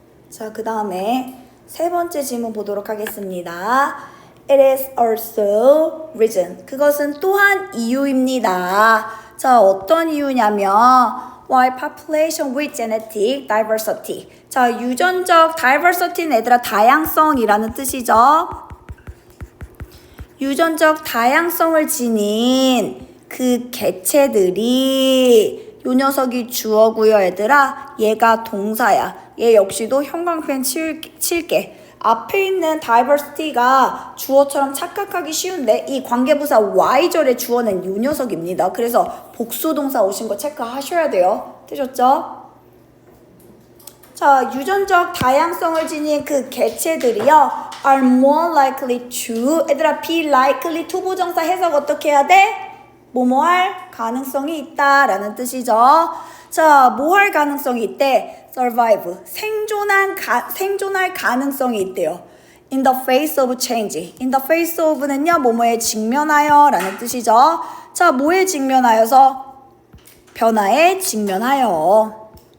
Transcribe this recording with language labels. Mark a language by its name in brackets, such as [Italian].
[Korean] 자, 그 다음에 세 번째 질문 보도록 하겠습니다. [English] It is also reason. [Korean] 그것은 또한 이유입니다. 자, 어떤 이유냐면 [English] why population with genetic diversity. [Korean] 자, 유전적 diversity는 얘들아 다양성이라는 뜻이죠. 유전적 다양성을 지닌 그 개체들이 요 녀석이 주어고요, 얘들아. 얘가 동사야. 얘 역시도 형광펜 칠게. 앞에 있는 diversity가 주어처럼 착각하기 쉬운데 이 관계부사 Y절의 주어는 요 녀석입니다. 그래서 복수동사 오신 거 체크하셔야 돼요. 되셨죠? 자, 유전적 다양성을 지닌 그 개체들이요. [English] are more likely to, [Korean] 얘들아 [English] be likely to [Korean] 부정사 해석 어떻게 해야 돼? 뭐뭐 할 가능성이 있다라는 뜻이죠. 자, 뭐 할 가능성이 있대? survive, 생존할 가능성이 있대요. [English] in the face of change. in the face of [Korean] 는요, 뭐뭐에 직면하여 라는 뜻이죠. 자, 뭐에 직면하여서? 변화에 직면하여.